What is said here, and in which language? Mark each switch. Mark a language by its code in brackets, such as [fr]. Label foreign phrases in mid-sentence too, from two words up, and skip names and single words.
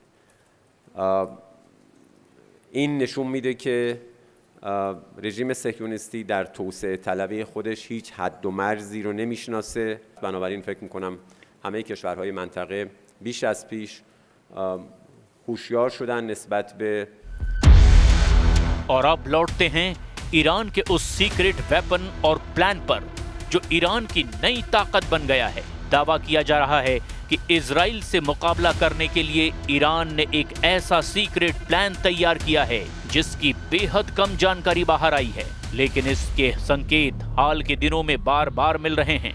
[fa] این نشون میده که رژیم صهیونیستی در توسعه طلبی خودش هیچ حد و مرزی رو نمیشناسه. بنابراین فکر میکنم همه کشورهای منطقه بیش از پیش هوشیار شدن نسبت به [hi] और अब लौटते हैं ईरान के उस [en] secret weapon [hi] और प्लान पर जो ईरान की नई ताकत बन गया है। दावा किया जा रहा है कि इजराइल से मुकाबला करने के लिए ईरान ने एक ऐसा [en] secret plan [hi] तैयार किया है जिसकी बेहद कम जानकारी बाहर आई है, लेकिन इसके संकेत हाल के दिनों में बार बार मिल रहे हैं।